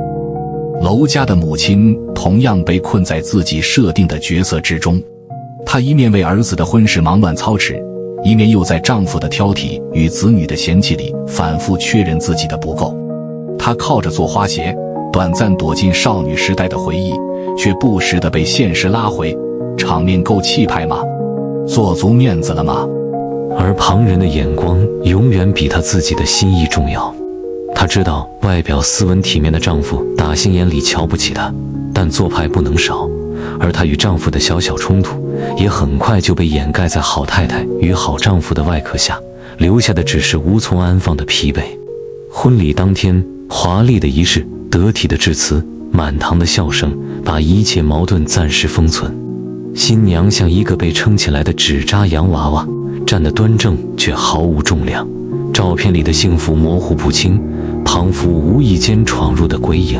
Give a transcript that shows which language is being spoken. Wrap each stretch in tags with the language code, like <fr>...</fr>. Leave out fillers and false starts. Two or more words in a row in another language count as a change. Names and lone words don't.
<zh>樓家的母親同樣被困在自己設定的角色之中，她一面為兒子的婚事忙亂操持，一面又在丈夫的挑剔與子女的嫌棄裡反覆確認自己的不夠。她靠着做花鞋，短暫躲進少女時代的回憶，卻不時地被現實拉回。場面夠氣派嗎？做足面子了嗎？而旁人的眼光永遠比她自己的心意重要。她知道外表斯文體面的丈夫打心眼裡瞧不起她，但做派不能少。而她與丈夫的小小衝突，也很快就被掩蓋在好太太與好丈夫的外殼下，留下的只是無從安放的疲憊。婚禮當天，華麗的儀式，得體的致辭，滿堂的笑聲，把一切矛盾暫時封存。新娘像一個被撐起來的紙紮洋娃娃，站得端正卻毫無重量。照片裡的幸福模糊不清，仿佛無意間闖入的鬼影。</zh>